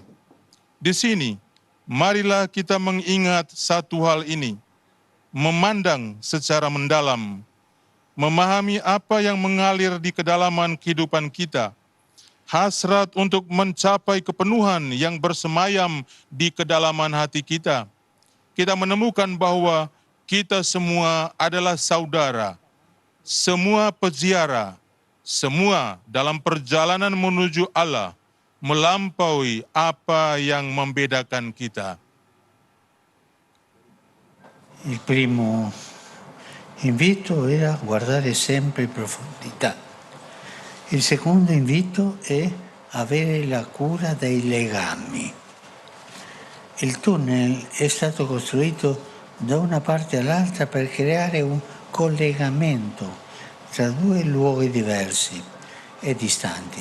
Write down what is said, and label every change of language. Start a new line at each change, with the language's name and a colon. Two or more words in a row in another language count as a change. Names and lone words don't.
Indonesian: Di sini, marilah kita mengingat satu hal ini, memandang secara mendalam, memahami apa yang mengalir di kedalaman kehidupan kita, hasrat untuk mencapai kepenuhan yang bersemayam di kedalaman hati kita. Kita menemukan bahwa kita semua adalah saudara, semua peziarah, semua dalam perjalanan menuju Allah, melampaui apa yang membedakan kita.
Italian: Il primo invito era guardare sempre in profondità. Il secondo invito è avere la cura dei legami. Il tunnel è stato costruito da una parte all'altra per creare un collegamento tra due luoghi diversi e distanti.